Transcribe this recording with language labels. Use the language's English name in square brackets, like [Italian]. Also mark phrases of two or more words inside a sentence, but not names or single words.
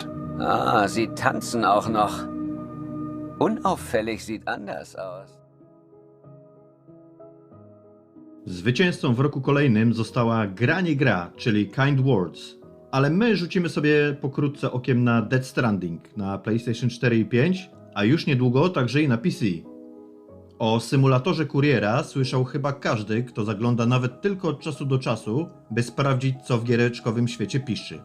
[German] Ah, sie tanzen auch noch. Unauffällig sieht anders aus. [Polish] Zwycięzcą w roku kolejnym została Gra nie gra, czyli Kind Words. Ale my rzucimy sobie pokrótce okiem na Death Stranding na PlayStation 4 i 5, a już niedługo także i na PC. O symulatorze kuriera słyszał chyba każdy, kto zagląda nawet tylko od czasu do czasu, by sprawdzić, co w giereczkowym świecie piszczy.